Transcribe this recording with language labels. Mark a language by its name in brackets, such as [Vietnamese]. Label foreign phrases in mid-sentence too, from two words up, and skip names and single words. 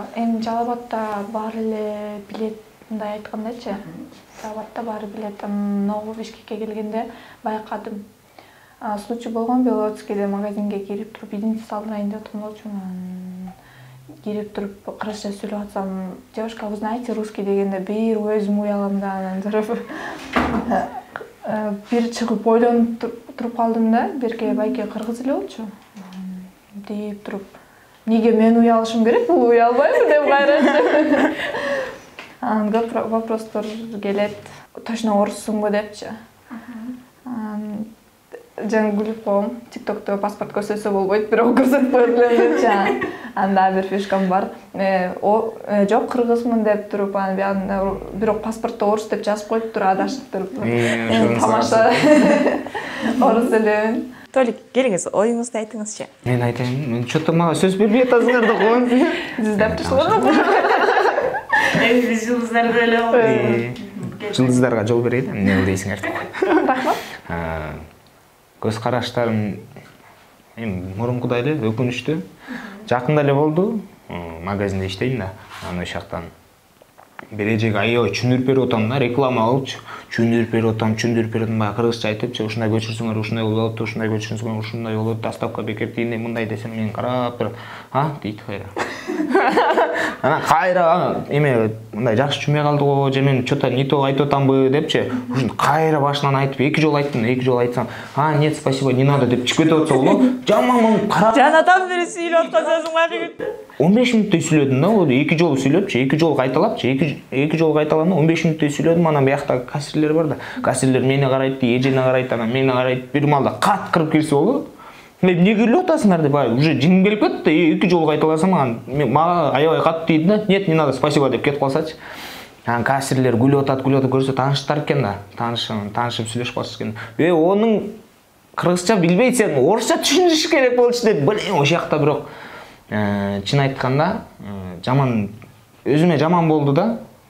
[Kyrgyz] эми Жалалабадда баары эле билет, мындай айткандачы. Жалалабадда баары билет, Ново Бишкекке келгенде байкадым. Случай болгон Беловодскийде магазинге кирип туруп, идентификация салдырайын деп аткан болчумун. Кирип туруп, кыргызча сүйлөп атсам, [Russian] девушка, вы знаете русский [Kyrgyz] дегенде бир өзүм уялам да, анан туруп бир чыгып ойлонуп туруп калдым да, берке байке кыргыз эле болчу. Деп туруп, неге мен уялышым керек, бул уялбайбы деп кайра. Анан көп вопростор келет. Точно оруссуңбу депчи. Жаңы күлүп коем. TikTok'то паспорт көрсөтсө болбойт, бирок көрсөтпөй элем депчи. Анда бир фишкам бар. Жок, кыргызмын деп туруп, анан бирок паспортто орус деп жазып коюп туруп, адашып туруп. Тамаша. Орус элем. Толик, келиңиз, оюңузду айтыңызчы. Мен айтайын, мен что-то мага сөз бербей атасыңар да коем. Издеп туруштур. Биз жылдыздарды эле ғой. Жылдыздарга жол берейин, эмне дейсиңер деп. Рахмат. Көз караштарым мурункудай эле өкүнүчтүү. Жакында эле болду. Магазинде иштейм да. Анан ошол жактан бережек аябай чүндүрүп берип атам да, реклама алыпчы. Чүндүрүп берип атам, баягы кыргызча айтыпчы, ушундай көчүрсөңөр ушундай болот, ушундай көчүрсөңөр ушундай болот, доставка бекер тигиндей мындай десем, мен карап туруп, дейт кайра. Анан кайра эме мындай жакшы түшүнбөй калды го, же мен [Russian] что-то не то [Kyrgyz] айтып атамбы депчи. Ушун кайра башынан айтып, 2 жолу айтсам, [Russian] нет, спасибо, не надо [Kyrgyz] деп чыгып кетип атса болот. Жаман карап. Жанатан бери сүйлөп аткансың мага. 15 минуттай сүйлөдүм да, 2 жолу сүйлөпчү, 2 жолу кайталапчы, 2 жолу кайталам, 15 минуттай сүйлөдүм, анан бияктагы кассирлер бар да. Кассирлер мени карайт, эжене карайт, анан мени карайт, бир маалда кат кырып кирсе болду. Мен эмне күлүп атасыңар деп, уже жиңим келип кетти, 2 жолу кайталасам, мага аябай катты дейт да. [Russian] Нет, не надо, спасибо [Kyrgyz] деп кетип калсачы. Анан кассирлер күлүп атат, көрсө тааныштар экен да. Таанышып сүйлөшүп калышкан. Онун кыргызча билбейт, сен орусча түшүндүрүш керек болчу деп, ошол жакта бирок чын айтканда жаман өзүмө жаман болду да.